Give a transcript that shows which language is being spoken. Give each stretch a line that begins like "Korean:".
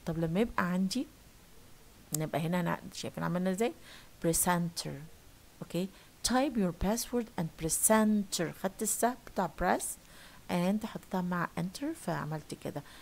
Arabic: طب لما يبقى عندي نبقى هنا شايفين عملنا ازاي؟
English: press enter. Okay, type your password and press enter.
Arabic: خدت السهم بتاع
English: press
Arabic: and حطيتها مع enter فعملت كده.